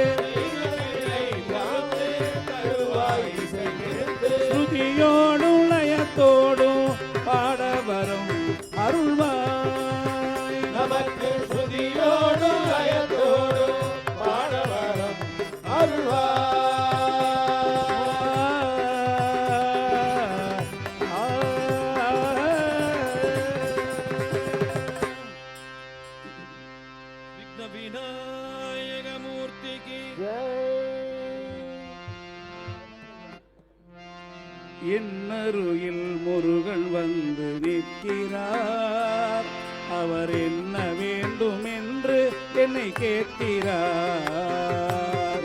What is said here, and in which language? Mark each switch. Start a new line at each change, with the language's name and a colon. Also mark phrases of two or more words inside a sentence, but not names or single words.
Tamil: தருவாய் இசை விருந்து. ஸ்ருதியோடும் லயத்தோடும் பாடவரும் அருள்வாய். நமக்கு ஸ்ருதியோடும் லயத்தோடும் பாடவரம் அருள்வாய்.
Hindi: विघ्न विनायक मूर्ति की
Tamil: என்னருகில் முருகன் வந்து நிற்கிறார். அவர் என்ன வேண்டும் என்று என்னை கேட்கிறார்.